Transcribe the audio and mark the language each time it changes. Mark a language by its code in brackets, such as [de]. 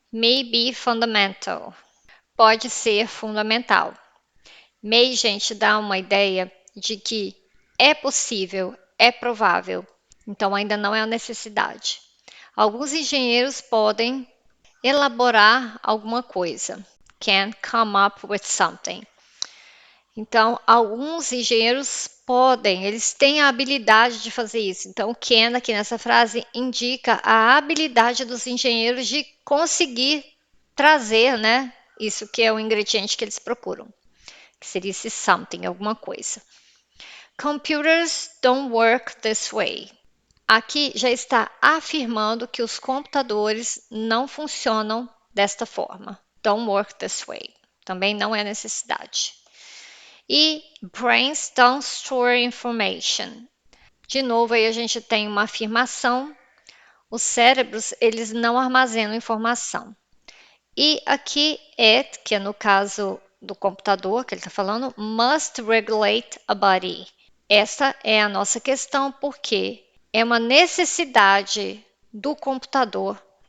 [en] May be fundamental. [pt] Pode ser fundamental. May, gente, dá uma ideia de que é possível, é provável. Então, ainda não é a necessidade. Alguns engenheiros podem elaborar alguma coisa. [en] Can come up with something. [pt] Então, alguns engenheiros podem, eles têm a habilidade de fazer isso. Então, o can aqui nessa frase indica a habilidade dos engenheiros de conseguir trazer, né? Isso que é o ingrediente que eles procuram, que seria esse something, alguma coisa. [en] Computers don't work this way. [pt] Aqui já está afirmando que os computadores não funcionam desta forma. [en] Don't work this way. [pt] Também não é necessidade. [en] E brains don't store information. [pt] De novo, aí a gente tem uma afirmação. Os cérebros, eles não armazenam informação. E aqui it, que é no caso do computador que ele está falando, [en] must regulate a body. [pt] Essa é a nossa questão, porque é uma necessidade do computador.